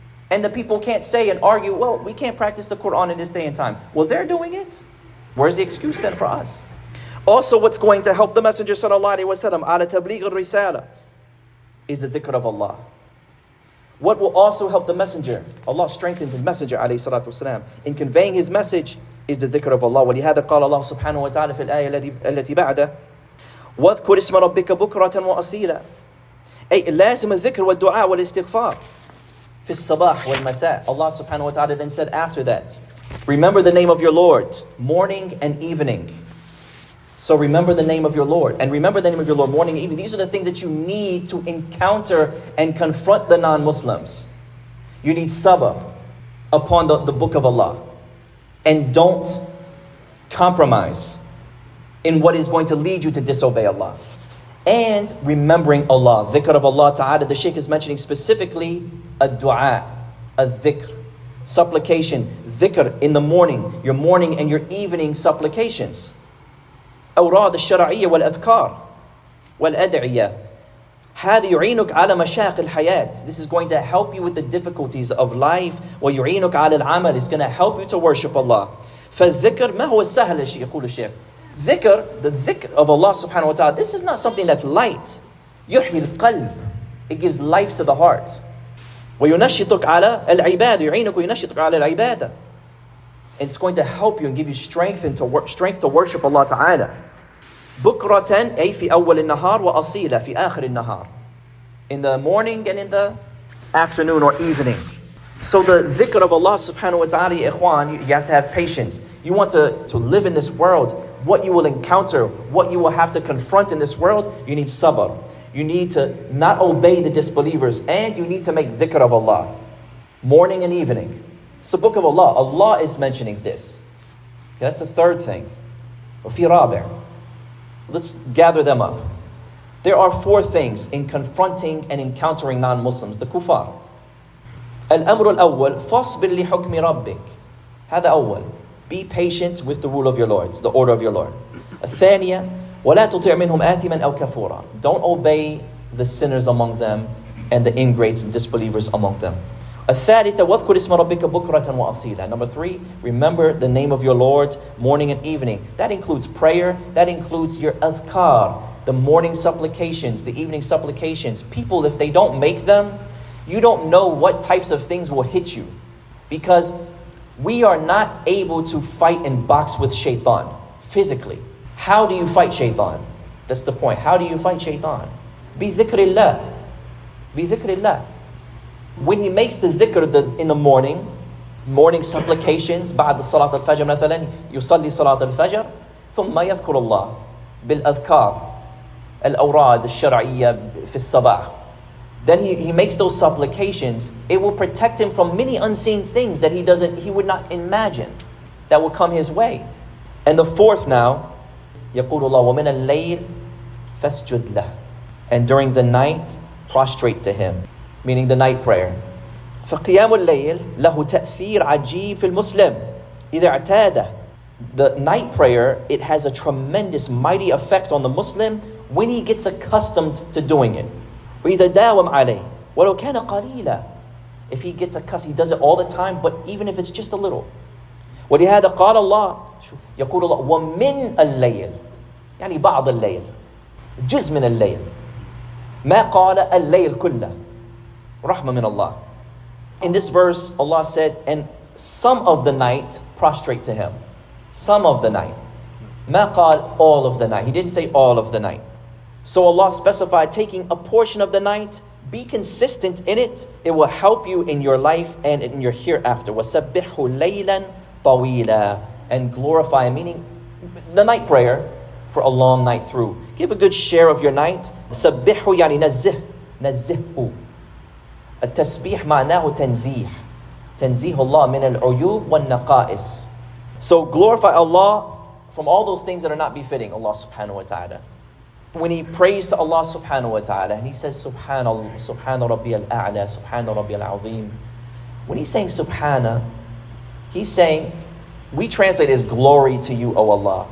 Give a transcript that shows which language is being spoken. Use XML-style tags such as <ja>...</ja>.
<en>And the people can't say and argue, well, we can't practice the Quran in this day and time. Well, they're doing it. Where's the excuse then for us? Also, what's going to help the Messenger sallallahu alaihi wasallam</en> <ar>ala tabligh al-risala</ar> <en>is the dhikr of Allah. What will also help the Messenger, Allah strengthens His Messenger alayhi salatu wasalam, in conveying His message is the dhikr of Allah.</en> <ar>وَلِهَذَا قال الله سبحانه وتعالى في الآية التي بعده وَاذْكُرِ اسْمَ رَبِّكَ بُكْرَةً وَأَصِيلًا أي لازم الذكر والدعاء والاستغفار في الصباح والمساء.</ar> <en>Allah subhanahu wa ta'ala then said after that, remember the name of your Lord, morning and evening. So remember the name of your Lord. And remember the name of your Lord, morning and evening. These are the things that you need to encounter and confront the non-Muslims. You need sabr upon the book of Allah. And don't compromise in what is going to lead you to disobey Allah. And remembering Allah, dhikr of Allah ta'ala. The Shaykh is mentioning specifically a dua, a dhikr, supplication, dhikr in the morning, your morning and your evening supplications.</en> <ar>أوراد الشرعية والأذكار والأدعية هذا يعينك على مشاق الحياة.</ar> <en>This is going to help you with the difficulties of life.</en> <ar>ويعينك على العمل.</ar> <en>It's going to help you to worship Allah.</en> <ar>فالذكر ما هو السهل يقول الشيخ.</ar> <en>Dhikr, the dhikr of Allah subhanahu wa ta'ala, this is not something that's light.</en> <ar>يحيي القلب.</ar> <en>It gives life to the heart.</en> <ar>وينشطك على العبادة. يعينك وينشطك على العبادة.</ar> <en>It's going to help you and give you strength to worship Allah Ta'ala.</en> <ar>بكرة أي في أول النهار وأصيلة في آخر النهار.</ar> <en>In the morning and in the afternoon or evening. So the dhikr of Allah subhanahu wa ta'ala, ikhwan, you have to have patience. You want to live in this world, what you will encounter, what you will have to confront in this world, you need sabr. You need to not obey the disbelievers, and you need to make dhikr of Allah. Morning and evening. It's the book of Allah. Allah is mentioning this. Okay, that's the third thing.</en> <ar>وفي رابع.</ar> <en>Let's gather them up. There are four things in confronting and encountering non-Muslims, the kuffar.</en> <ar>الأمر الأول فاصبر لحكم ربك. هذا أول.</ar> <en>Be patient with the rule of your Lord, the order of your Lord.</en> <ar>الثانية ولا تطع منهم آثما أو كفورا.</ar> <en>Don't obey the sinners among them and the ingrates and disbelievers among them.</en> <ar>الثالثة واذكر اسم ربك بكرة وأصيلا.</ar> <en>Number three, remember the name of your Lord morning and evening. That includes prayer. That includes your adhkar, the morning supplications, the evening supplications. People, if they don't make them, you don't know what types of things will hit you. Because we are not able to fight and box with shaitan physically. How do you fight shaitan? That's the point. How do you fight shaitan?</en> <ar>بِذِكْرِ اللَّهِ.</ar> <en>When he makes the dhikr in the morning supplications,</en> <ar>بعد صلاة الفجر مثلا يصلي صلاة الفجر ثم يذكر الله بالأذكار الأوراد الشرعية في الصباح.</ar> <en>Then he makes those supplications. It will protect him from many unseen things that he would not imagine that will come his way. And the fourth now,</en> <ar>يقول الله ومن الليل فاسجد له.</ar> <en>And during the night, prostrate to him. Meaning the night prayer.</en> <ar>فقيام الليل له تأثير عجيب في المسلم إذا اعتاده.</ar> <en>The night prayer, it has a tremendous, mighty effect on the Muslim when he gets accustomed to doing it.</en> <ar>وإذا داوم عليه ولو كان قليلا.</ar> <en>If he gets accustomed, he does it all the time, but even if it's just a little.</en> <ar>ولهذا قال الله يقول الله ومن الليل يعني بعض الليل جزء من الليل ما قال الليل كله رحمة من Allah.</ar> <en>In this verse, Allah said, and some of the night prostrate to Him. Some of the night.</en> <ar>ما قال</ar> <en>all of the night. He didn't say all of the night. So Allah specified taking a portion of the night. Be consistent in it. It will help you in your life and in your hereafter.</en> <ar>وَسَبِّحُ لَيْلًا طَوِيلًا.</ar> <en>And glorify, meaning the night prayer for a long night through. Give a good share of your night.</en> <ar>سَبِّحُ يعني نزهه. التسبيح معناه تنزيه الله من العيوب والنقائص.</ar> <en>So glorify Allah from all those things that are not befitting Allah subhanahu wa ta'ala. when he prays to Allah subhanahu wa ta'ala, and he says, Subhanallah, Subhana Rabbi al-A'la, Subhana Rabbi al-Azim. When he's saying Subhana, he's saying, we translate as glory to you, O Allah.</en>